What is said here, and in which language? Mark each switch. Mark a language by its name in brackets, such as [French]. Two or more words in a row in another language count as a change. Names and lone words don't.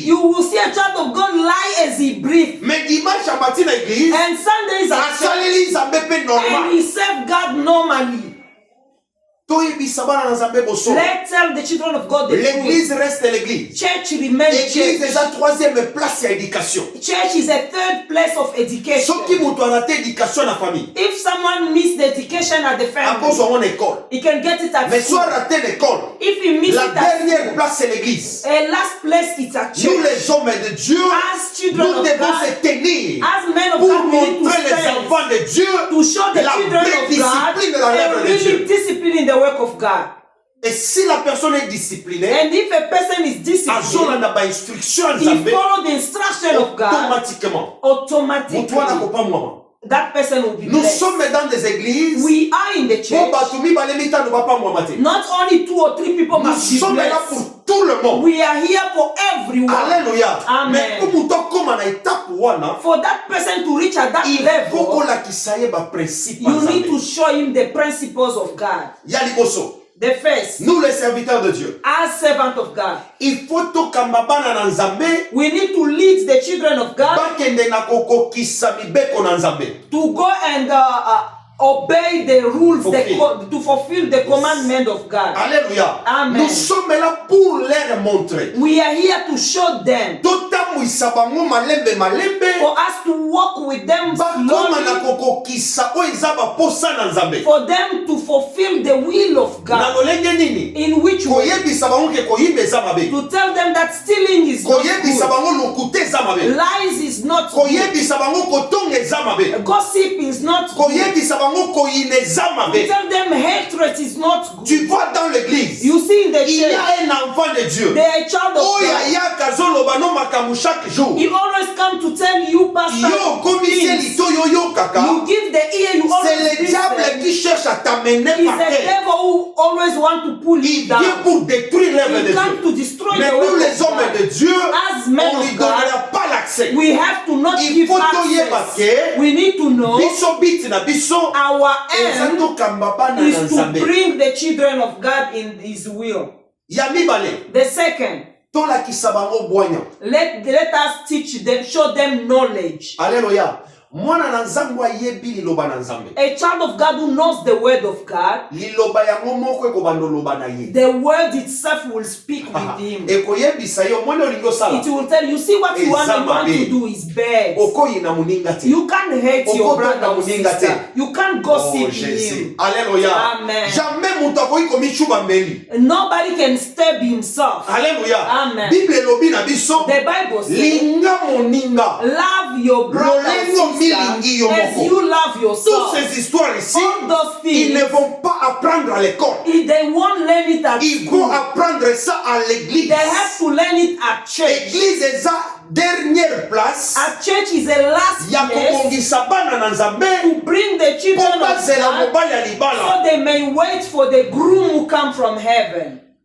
[English] You will see a child of God lie as he breathes. [French] Mais dimanche à matin à l'église, [English] And Sundays at church, [Lingala] asaleli nzambe pe [English] and normal. he serve God normally. [Lingala] Toyebisa bana na nzambe boso. [English] Let's tell the children of God the truth. [French] L'église reste l'église. [English] Church remains [French] L'église [English] church. [French] est la troisième place à éducation. [English] Church is a third place of education. [Lingala] Soki mutu arate éducation na famille, [English] If someone miss the education at the [Lingala] akozo [English] family, [French] mon école. [English] he can get it at [French] Mais [English] school. [French] soit raté l'école, [English] If he miss [French] la [English] it at [French] dernière [English] school, [French] place c'est l'église. [English] a last place it's at [French] Nous [English] church. [French] les hommes de Dieu, [English] As children [French] nous [English] of [French] devons [English] God, [French] se tenir [English] as men of [French] pour [English] God, we need to [French] montrer les [English] stand [French] enfants de Dieu [English] to show the [French] la [English] children [French] vraie [English] of [French] discipline de [English] God [French] la [English] a [French] l'œuvre de [English] really [French] Dieu. [English] discipline in the work of God. [French] Et si la personne est disciplinée, [English] And if a person is disciplined, [Lingala] azolanda ba instruction [English] he [Lingala] nzambe [English] follow the instruction of God [Lingala] automatiquement. [English] automatically. [Lingala] Mutu wana kopa mwama. [English] That person will be [French] Nous [English] blessed. [French] sommes dans des églises [English] We are in the [French] pour [English] church. [Lingala] bato mibale mitano bapa mwama te. [English] Not only 2 or 3 people [French] Nous [English] must be [French] sommes là [English] blessed. [French] pour tout le monde. [English] We are here for everyone. [French] Alléluia. [English] Amen. [French] Mais pour [Lingala] mutu akoma na étape wana, [English] For that person to reach at that [French] il faut [English] level, [Lingala] kolakisa ye ba principe [English] you need to [Lingala] nzambe. [English] show him the principles of God. [Lingala] Ya liboso. [English] The first, [French] Nous les serviteurs de Dieu, [English] as servant of God, [French] il faut [Lingala] tokamba bana na nzambe [English] we need to lead the children of God [Lingala] bakende na kokokisa mibeko na nzambe. [English] to go and obey the rules, to fulfill the commandment of God. [French] Alléluia. [English] Amen. [French] Nous sommes là pour leur montrer. [English] We are here to show them, [Lingala] Totamwisa bango malembe malembe [English] for us to walk with them [Lingala] bakoma na [English] slowly, [Lingala] kokokisa oyo eza baposa na nzambe. [English] for them to fulfill the will of [Lingala] Na [English] God. [Lingala] lolenge nini? [English] In which way? [Lingala] Koyebisa bango ke koyimba eza mabe. [English] To tell them that stealing is not [Lingala] Koyebisa [English] good. [Lingala] bango lokuta eza mabe. [English] Lies is not good. [Lingala] Koyebisa bango kotonga eza mabe. [English] Gossip is not good. [Lingala] Koyebisa bango koyina eza [English] To [Lingala] mabe. [English] tell them hatred is not good. [French] Tu vois dans l'église, [English] You see in the [French] il y a [English] church, [French] un enfant de Dieu. [English] they are a child of [Lingala] Oyo [English] God. [Lingala] ayaka azoloba no makambo [French] chaque jour. [English] He always come to tell you, Pastor, [Lingala] Yo komisi [English] things. [Lingala] elito yo yo kaka. [English] You give the ear, you [French] C'est [English] always [French] le diable [English] listen. [French] qui cherche à t'amener [English] It's [French] par [English] the [French] terre. [English] devil who always want to pull you [French] Il vient [English] down. [French] pour détruire l'œuvre de [English] He come [French] Dieu. [English] to destroy [French] Mais [English] the [French] nous [English] work [French] les [English] of [French] hommes [English] God. [French] de Dieu, [English] As men [French] on [English] of [French] lui [English] God, [French] donnera pas l'accès. [English] We have to not [French] Il [English] give [French] faut [English] access. [French] que [English] We need to know [Lingala] biso biti na biso [English] our [Lingala] eza [English] end [Lingala] tokamba bana [English] is [Lingala] na [English] to [Lingala] nzambe. [English] bring the children of God in His will. [Lingala] Ya mibale, [English] The second, [Lingala] tolakisa bango bwanya. [English] let us teach them, show them knowledge. [French] Alléluia. [Lingala] Mwana na nzambe ayebi liloba na nzambe. [English] A child of God who knows the word of God, [Lingala] Liloba yango moko ekobanda oloba na ye. [English] the word itself will speak with him. [Lingala] Ekoyebisa yo mwene olingi osala. [English] It will tell you, see what you want to do is bad. [Lingala] Okoyina moninga te. [English] You can't hate your brother or sister. You can't Oh gossip [French] Jésus. [English] him. [French] Alléluia. [English] Amen. [Lingala] Jamais mutu akoki komichuba mbeli. [English] Nobody can stab himself. [French] Alléluia. [English] Amen. [Lingala] Bible elobi na biso. [English] The Bible says, [Lingala] Linga moninga. [English] love your brother [Lingala] Lolengo [English] or [Lingala] milingi [English] sister [Lingala] yo [English] as [Lingala] moko. [English] you love [French] Toutes [English] yourself. [French] ces histoires ici, [English] All those [French] ils ne [English] things, [French] vont pas apprendre à l'école. [English] they won't learn it at [French] Ils [English] school. [French] vont apprendre ça à l'église. [English] They have to learn it at church. [French] L'église est sa dernière place. [English] At church is a last [Lingala] Ya [English] place [Lingala] kobongisa bana na nzambe. [English] to bring the children [Lingala] Po [English] of [Lingala] bazela [English] God [Lingala] mobali ya libala. [English] so they may wait for the groom who come from heaven.